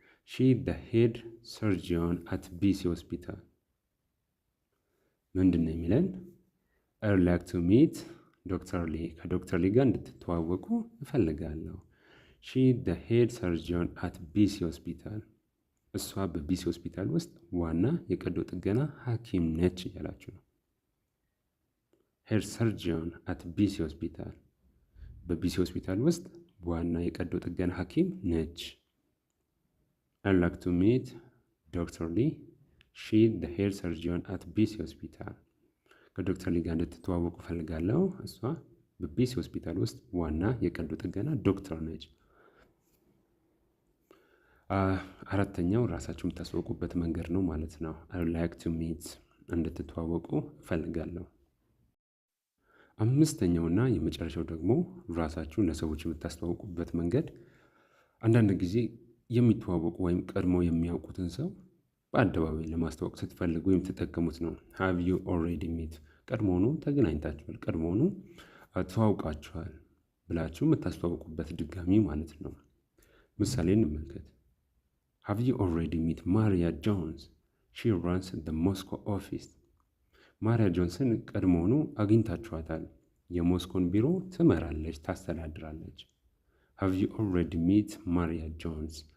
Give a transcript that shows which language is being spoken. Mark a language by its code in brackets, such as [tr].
[en] She is the head surgeon at BC Hospital. [am] ምንድን ነው የሚለን? [en] I would like to meet Dr. Lee. [am] ከዶክተር ሊ ጋር እንድትተዋወቁ እፈልጋለሁ። [en] She is the head surgeon at BC Hospital. [am] እሷ በቢሲ ሆስፒታል ውስጥ ዋና የቀዶ ጥገና ሐኪም ነች እያላችሁ ነው። [en] ሄድ ሰርጂዮን አት ቢሲ ሆስፒታል፣ [am] በቢሲ ሆስፒታል ውስጥ ዋና የቀዶ ጥገና ሐኪም ነች። [en] I'd like to meet Dr. Lee. She is the head surgeon at BC Hospital. [am] ከዶክተር ሊ ጋር እንድትተዋወቁ ፈልጋለሁ። እሷ በቢሲ ሆስፒታል ውስጥ ዋና የቀዶ ጥገና ዶክተር ነች። አራተኛው ራሳችሁ የምታስተዋውቁበት መንገድ ነው ማለት ነው። [en] I would like to meet [am] እንድትተዋወቁ እፈልጋለሁ። አምስተኛውና የመጨረሻው ደግሞ ራሳችሁን ለሰዎች የምታስተዋውቁበት መንገድ አንዳንድ ጊዜ የሚተዋወቁ ወይም ቀድሞ የሚያውቁትን ሰው በአደባባይ ለማስተዋወቅ ስትፈልጉ የምትጠቀሙት ነው። [en] have you already met [am] ቀድሞውኑ ተገናኝታችኋል፣ ቀድሞውኑ ተዋውቃችኋል ብላችሁ የምታስተዋውቁበት ድጋሚ ማለት ነው። ምሳሌ እንመልከት። [en] have you already met Maria Jones? She runs the Moscow office. [am] ማሪያ ጆንስን ቀድሞውኑ አግኝታችኋታል። የሞስኮን ቢሮ ትመራለች፣ ታስተዳድራለች። [en] have you already met Maria Jones?